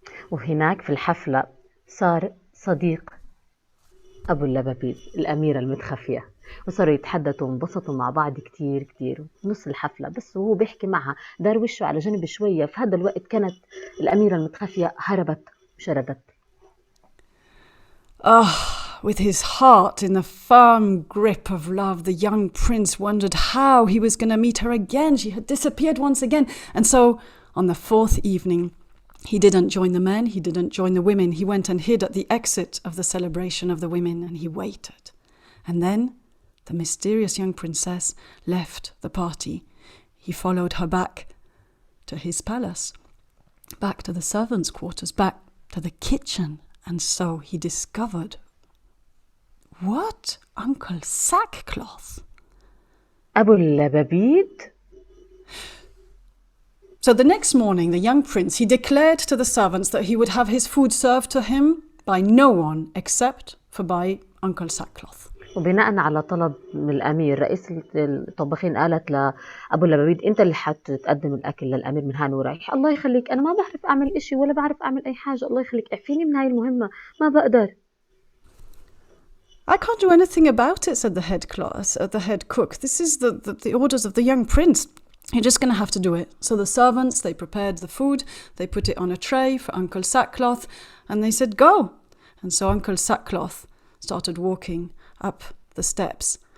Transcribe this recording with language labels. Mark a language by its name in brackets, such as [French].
[Arabic] وهناك في الحفلة صار صديق. أبو اللبابيز الأميرة المتخفية، وصاروا يتحدثوا وانبسطوا مع بعض كتير كتير. نص الحفلة بس وهو بيحكي معها دار وشه على جنب شوية. في هذا الوقت كانت الأميرة المتخفية هربت وشردت. [English] With his heart in the firm grip of love, the young prince wondered how he was going to meet her again. She had disappeared once again. And so, on the fourth evening, he didn't join the men, he didn't join the women. He went and hid at the exit of the celebration of the women, and he waited. And then the mysterious young princess left the party. He followed her back to his palace, back to the servants' quarters, back to the kitchen. And so he discovered, what? Uncle Sackcloth? [Arabic] أبو اللبابيد. [English] So the next morning, the young prince, he declared to the servants that he would have his food served to him by no one except for by Uncle Sackcloth. [Arabic] وبناء على طلب من الأمير، رئيس الطباخين قالت لأبو اللبابيد أنت اللي حتقدم الأكل للأمير من هان ورايح. الله يخليك، أنا ما بعرف أعمل إشي ولا بعرف أعمل أي حاجة، الله يخليك اعفيني من هاي المهمة، ما بقدر. [English] I can't do anything about it, said the head cook. This is the orders of the young prince. You're just going to have to do it. So the servants, they prepared the food, they put it on a tray for Uncle Sackcloth, and they said, go. And so Uncle Sackcloth started walking up the steps.